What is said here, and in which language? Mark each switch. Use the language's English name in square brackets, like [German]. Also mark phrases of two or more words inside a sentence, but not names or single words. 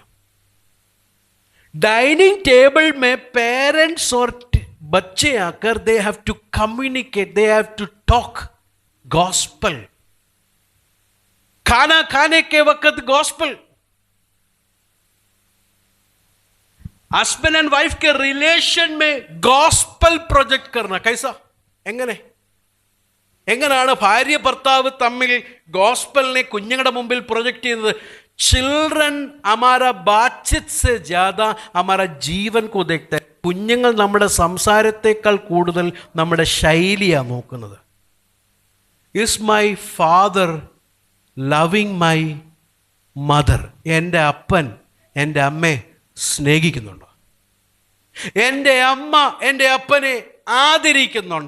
[English] dining table [Hindi] में पेरेंट्स और बच्चे आकर [English] they have to communicate, they have to talk gospel. [Hindi] खाना खाने के वक्त गॉस्पल. [English] husband and wife [Hindi] के रिलेशन में गॉस्पल प्रोजेक्ट करना. कैसा? [Malayalam] എങ്ങനെയാണ് ഭാര്യ ഭർത്താവ് തമ്മിൽ ഗോസ്പലിനെ കുഞ്ഞുങ്ങളുടെ മുമ്പിൽ പ്രൊജക്റ്റ് ചെയ്യുന്നത്? [Hindi] ചിൽഡ്രൻ हमारा बातचीत से ज्यादा हमारा जीवन को देखता है. [Malayalam] കുഞ്ഞുങ്ങൾ നമ്മുടെ സംസാരത്തെക്കാൾ കൂടുതൽ നമ്മുടെ ശൈലിയാണ് നോക്കുന്നത്. [English] Is my father loving my mother? [Malayalam] എൻ്റെ അപ്പൻ എൻ്റെ അമ്മയെ സ്നേഹിക്കുന്നുണ്ടോ? എൻ്റെ അമ്മ എൻ്റെ അപ്പനെ ആദരിക്കുന്നുണ്ടോ?